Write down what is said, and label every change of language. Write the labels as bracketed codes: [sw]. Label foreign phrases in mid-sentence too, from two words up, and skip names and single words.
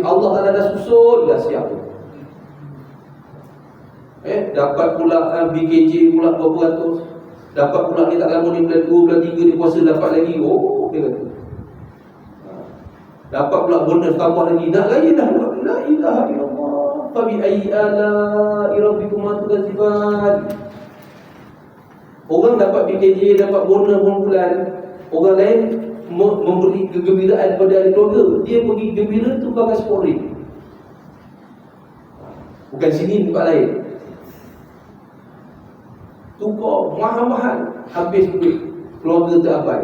[ms] Allah Ta'ala dah susun, dah siap. Dapat pula BKJ pula berapa ratus. Dapat pula ni tak lama ni bulan 2, bulan 3 ni puasa dapat lagi. Oh, dia kata. Dapat pula bonus tambah lagi. Nak lagi dah. [ar] لا إله إلا الله. فبأي آلاء ربكما تكذبان. [ms] Orang dapat BKJ, dapat bonus bulan. Orang lain memberi kegembiraan pada ahli keluarga. Dia pergi gembira tu pakai sporing. Bukan sini, tempat lain. Tukar mahal-mahal, habis duit, keluarga terabai.